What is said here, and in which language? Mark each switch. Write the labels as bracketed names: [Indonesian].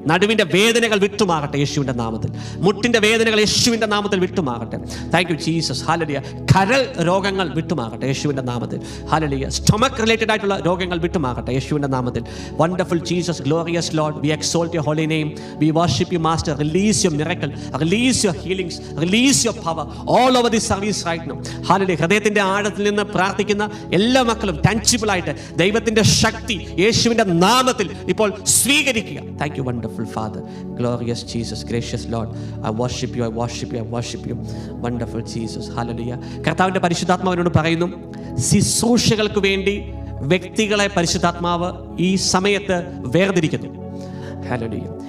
[Malayalam] നടുവിൻ്റെ വേദനകൾ വിട്ടുമാകട്ടെ യേശുവിൻ്റെ നാമത്തിൽ. മുട്ടിൻ്റെ വേദനകൾ യേശുവിൻ്റെ നാമത്തിൽ വിട്ടുമാകട്ടെ. [English] Thank you Jesus. [Malayalam] ഹല്ലേലൂയ. കരൾ രോഗങ്ങൾ വിട്ടുമാകട്ടെ യേശുവിൻ്റെ നാമത്തിൽ. ഹല്ലേലൂയ. സ്റ്റൊമക് റിലേറ്റഡ് ആയിട്ടുള്ള രോഗങ്ങൾ വിട്ടുമാകട്ടെ യേശുവിൻ്റെ നാമത്തിൽ. [English] Wonderful Jesus, glorious Lord, we exalt your holy name. We worship you master. Release your miracle, release your healings, release your power all over this service right now. Hallelujah. [Malayalam] ഹൃദയത്തിൻ്റെ ആഴത്തിൽ നിന്ന് പ്രാർത്ഥിക്കുന്ന എല്ലാ മക്കളും ടാൻജിബിൾ ആയിട്ട് ദൈവത്തിൻ്റെ ശക്തി യേശുവിൻ്റെ നാമത്തിൽ ഇപ്പോൾ സ്വീകരിക്കുക. [English] Thank you wonderful Father, glorious Jesus, gracious Lord, I worship you, I worship you, I worship you. Wonderful Jesus. Hallelujah. [Malayalam] കർത്താവിൻ്റെ പരിശുദ്ധാത്മാവിനോട് പറയുന്നു, ശുശ്രൂഷകൾക്ക് വേണ്ടി വ്യക്തികളെ പരിശുദ്ധാത്മാവ് ഈ സമയത്ത് വേർതിരിക്കുന്നു. ഹല്ലേലൂയ.